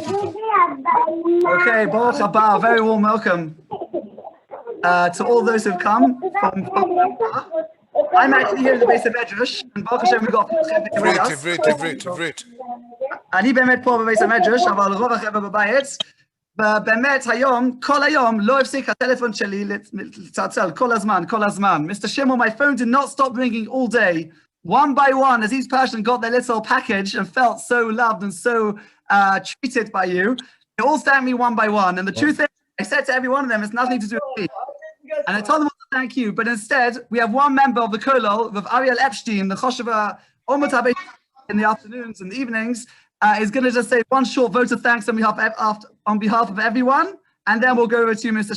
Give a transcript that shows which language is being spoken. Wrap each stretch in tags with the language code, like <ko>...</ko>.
<en>Okay, Baruch haba, very warm welcome to all those who've come from I'm actually here at the base of Medrash, and Baruch Hashem we got</en> <he>עברית. אני באמת פה בבית המדרש, אבל רוב החבר'ה בבית, ובאמת היום, כל היום, לא הפסיק הטלפון שלי לצלצל, כל הזמן.</he> <en>Mr. Shimon, my phone did not stop ringing all day. One by one, as each person got their little package and felt so loved and so treated by you, they all thanked me one by one. And the truth is, I said to every one of them, it's nothing to do with me. And I told them all to thank you, but instead, we have one member of the Kollel, with Ariel Epstein, the Chosheva Omot HaBeit in the afternoons and the evenings, is going to just say one short vote of thanks on behalf of everyone, and then we'll go over to you, Mr.</en>